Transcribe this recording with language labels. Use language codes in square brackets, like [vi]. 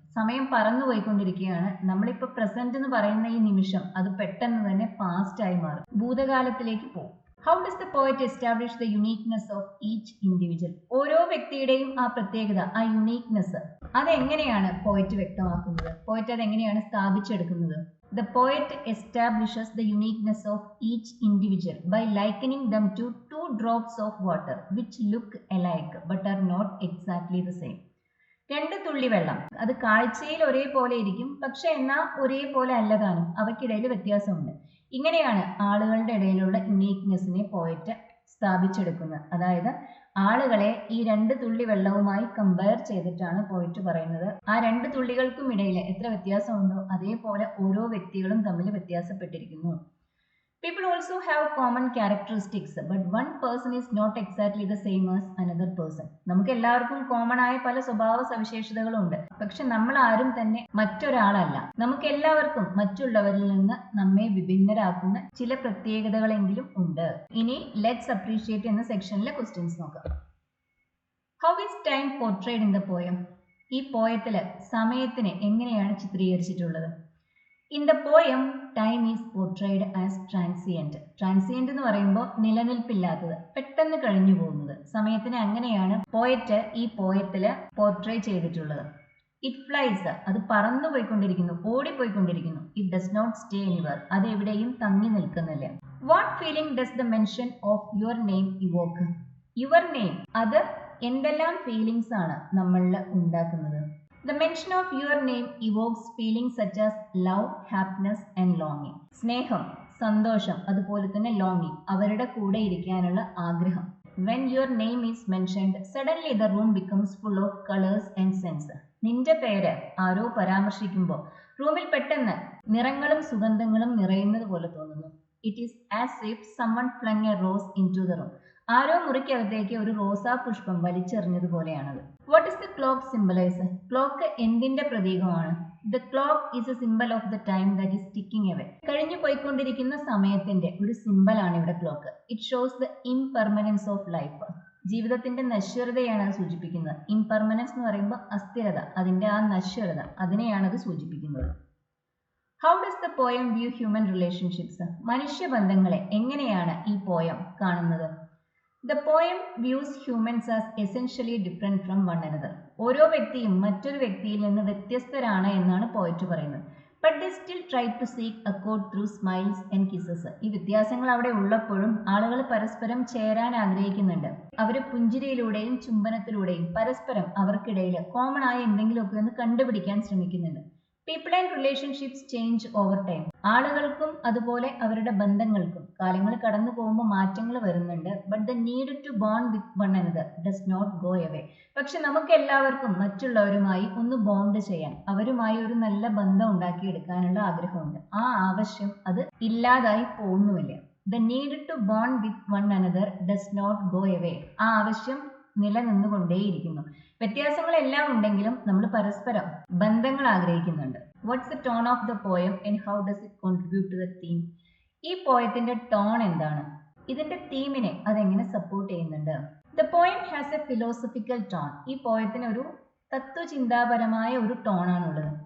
[ml] സമയം പറന്നു പോയിക്കൊണ്ടിരിക്കുകയാണ്. നമ്മളിപ്പോൾ പ്രസന്റ് എന്ന് പറയുന്ന ഈ നിമിഷം അത് പെട്ടെന്ന് തന്നെ പാസ്റ്റ് ആയി മാറും, ഭൂതകാലത്തിലേക്ക് പോകും. [en] How does the poet establish the uniqueness of each individual? [ml] ഓരോ വ്യക്തിയുടെയും ആ പ്രത്യേകത, ആ യുണീക്നെസ്, അതെങ്ങനെയാണ് പോയറ്റ് വ്യക്തമാക്കുന്നത്? പോയറ്റ് അതെങ്ങനെയാണ് സ്ഥാപിച്ചെടുക്കുന്നത്? [en] The poet establishes the uniqueness of each individual by likening them to two drops of water which look alike but are not exactly the same. [ml] രണ്ട് തുള്ളി വെള്ളം, അത് കാഴ്ചയിൽ ഒരേപോലെ ഇരിക്കും, പക്ഷെ എന്നാൽ ഒരേപോലെ അല്ലതാനും, അവയ്ക്കിടയിൽ വ്യത്യാസമുണ്ട്. ഇങ്ങനെയാണ് ആളുകളുടെ ഇടയിലുള്ള യുണീക്നെസ്സിനെ പോയറ്റ് സ്ഥാപിച്ചെടുക്കുന്നത്. അതായത് ആളുകളെ ഈ രണ്ട് തുള്ളി വെള്ളവുമായി കമ്പയർ ചെയ്തിട്ടാണ് പോയിട്ട് പറയുന്നത്. ആ രണ്ട് തുള്ളികൾക്കും ഇടയിൽ എത്ര വ്യത്യാസമുണ്ടോ അതേപോലെ ഓരോ വ്യക്തികളും തമ്മിൽ വ്യത്യാസപ്പെട്ടിരിക്കുന്നു. [en] People also have common characteristics, but one person is not exactly the same as another person. [ml] നമുക്ക് എല്ലാവർക്കും കോമൺ ആയ പല സ്വഭാവ സവിശേഷതകളുണ്ട്, പക്ഷെ നമ്മൾ ആരും തന്നെ മറ്റൊരാളല്ല. നമുക്ക് എല്ലാവർക്കും മറ്റുള്ളവരിൽ നിന്ന് നമ്മെ വിഭിന്നരാക്കുന്ന ചില പ്രത്യേകതകളെങ്കിലും ഉണ്ട്. ഇനി ലെറ്റ്സ് അപ്രീഷിയേറ്റ് എന്ന സെക്ഷനിലെ ക്വസ്റ്റ്യൻസ് നോക്കാം. [en] How is time portrayed in the poem? [ml] ഈ പോയത്തില് സമയത്തിനെ എങ്ങനെയാണ് ചിത്രീകരിച്ചിട്ടുള്ളത്? [en] In the poem, time is portrayed as transient. [ml] Transient എന്ന് പറയുമ്പോൾ നിലനിൽപ്പില്ലാത്തത്, പെട്ടെന്ന് കഴിഞ്ഞു പോകുന്നത്. സമയത്തിനെ അങ്ങനെയാണ് പോയറ്റ് ഈ പോയത്തില് പോർട്രേ ചെയ്തിട്ടുള്ളത്. [en] it flies, [ml] അത് പറന്നു പോയിക്കൊണ്ടിരിക്കുന്നു, ഓടിപ്പോയിക്കൊണ്ടിരിക്കുന്നു. [en] it does not stay anywhere, [ml] അത് എവിടെയും തങ്ങി നിൽക്കുന്നില്ല. [en] What feeling does the mention of your name evoke? [ml] Your name, അത് എന്തെല്ലാം ഫീലിംഗ്സ് ആണ് നമ്മളിൽ ഉണ്ടാക്കുന്നത്? [en] The mention of your name evokes feelings such as love, happiness and longing. [ml] സ്നേഹം, സന്തോഷം, അതുപോലെ തന്നെ longing, അവരുടെ കൂടെ ഇരിക്കാനുള്ള ആഗ്രഹം. [en] When your name is mentioned, suddenly the room becomes full of colors and scents. [ml] നിന്റെ പേര് ആരോ പരാമർശിക്കുമ്പോൾ റൂമിൽ പെട്ടെന്ന് നിറങ്ങളും സുഗന്ധങ്ങളും നിറയുന്നത് പോലെ തോന്നുന്നു. [en] It is as if someone flung a rose into the room. [ml] ആരോ മുറിക്കകത്തേക്ക് ഒരു റോസാ പുഷ്പം വലിച്ചെറിഞ്ഞതുപോലെയാണത്. [en] What is the clock symbolise? [ml] Clock എന്തിന്റെ പ്രതീകമാണ്? [en] The clock is a symbol of the time that is ticking away. [ml] കഴിഞ്ഞു പോയിക്കൊണ്ടിരിക്കുന്ന സമയത്തിന്റെ ഒരു സിംബലാണ് ഇവിടെ clock. [en] It shows the impermanence of life. [ml] ജീവിതത്തിന്റെ നശ്വരതയാണ് അത് സൂചിപ്പിക്കുന്നത്. ഇംപെർമനൻസ് എന്ന് പറയുമ്പോൾ അസ്ഥിരത, അതിന്റെ ആ നശ്വരത, അതിനെയാണ് അത് സൂചിപ്പിക്കുന്നത്. [en] How does the poem view human relationships? [ml] മനുഷ്യബന്ധങ്ങളെ എങ്ങനെയാണ് ഈ പോയം കാണുന്നത്? [en] The poem views humans as essentially different from one another. [ml] ഓരോ വ്യക്തിയും മറ്റൊരു വ്യക്തിയിൽ നിന്ന് വ്യത്യസ്തരാണ് എന്നാണ് പോയറ്റ് പറയുന്നത്. [en] But they still try to seek accord through smiles and kisses. [ml] ഈ വ്യത്യാസങ്ങൾ അവിടെ ഉള്ളപ്പോഴും ആളുകൾ പരസ്പരം ചേരാൻ ആഗ്രഹിക്കുന്നുണ്ട്. അവർ പുഞ്ചിരിയിലൂടെയും ചുംബനത്തിലൂടെയും പരസ്പരം അവർക്കിടയിൽ കോമൺ ആയ എന്തെങ്കിലുമൊക്കെ ഒന്ന് കണ്ടുപിടിക്കാൻ ശ്രമിക്കുന്നുണ്ട്. [en] People and relationships change over time. [ml] ആളുകൾക്കും അതുപോലെ അവരുടെ ബന്ധങ്ങൾക്കും കാലങ്ങൾ കടന്നു പോകുമ്പോൾ മാറ്റങ്ങൾ വരുന്നുണ്ട്. [en] But the need to bond with one another does not go away. [ml] പക്ഷെ നമുക്ക് എല്ലാവർക്കും മറ്റുള്ളവരുമായി ഒന്ന് ബോണ്ട് ചെയ്യാൻ, അവരുമായി ഒരു നല്ല ബന്ധം ഉണ്ടാക്കിയെടുക്കാനുള്ള ആഗ്രഹമുണ്ട്. ആ ആവശ്യം അത് ഇല്ലാതായി പോകുന്നുമില്ല. [en] The need to bond with one another does not go away. [ml] ആ ആവശ്യം നിലനിന്നുകൊണ്ടേയിരിക്കുന്നു. വ്യത്യാസങ്ങളെല്ലാം ഉണ്ടെങ്കിലും നമ്മൾ പരസ്പരം ബന്ധങ്ങൾ ആഗ്രഹിക്കുന്നുണ്ട്. [en] What's the tone of the poem and how does it contribute to the theme? [ml] ഈ പോയത്തിന്റെ ടോൺ എന്താണ്? ഇതിന്റെ തീമിനെ അതെങ്ങനെ സപ്പോർട്ട് ചെയ്യുന്നുണ്ട്? [en] The poem has a philosophical tone. [ml] ഈ പോയത്തിന് ഒരു തത്വചിന്താപരമായ ഒരു ടോണാണുള്ളത്.